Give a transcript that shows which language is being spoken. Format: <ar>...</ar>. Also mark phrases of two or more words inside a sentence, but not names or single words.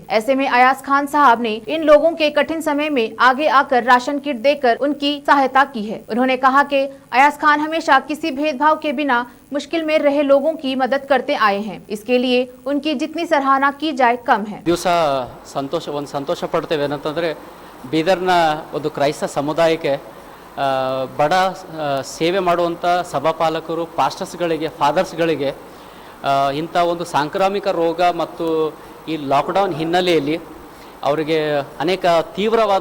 <hi>ऐसे में अयाज खान साहब ने इन लोगों के कठिन समय में आगे आकर राशन किट देकर उनकी सहायता की है। उन्होंने कहा कि अयाज खान हमेशा किसी भेदभाव के बिना मुश्किल में रहे लोगों की मदद करते आए हैं। इसके लिए उनकी जितनी सराहना की जाए कम है।</hi> <kn>दिवस संतोष पड़ते ಏನಂತಂದ್ರೆ ಬೀದರ್ನ ಒಂದು ಕ್ರೈಸ್ತ ಸಮುದಾಯಕ್ಕೆ ಬಡ ಸೇವೆ ಮಾಡುವಂತ ಸಭಾಪಾಲಕರು, ಪಾಸ್ಟರ್ಸ್ಗಳಿಗೆ, ಫಾದರ್ಸ್ಗಳಿಗೆ ಇಂಥ ಒಂದು ಸಾಂಕ್ರಾಮಿಕ ರೋಗ ಮತ್ತು ಈ ಲಾಕ್ಡೌನ್ ಹಿನ್ನೆಲೆಯಲ್ಲಿ ಅವರಿಗೆ ಅನೇಕ ತೀವ್ರವಾದ</kn>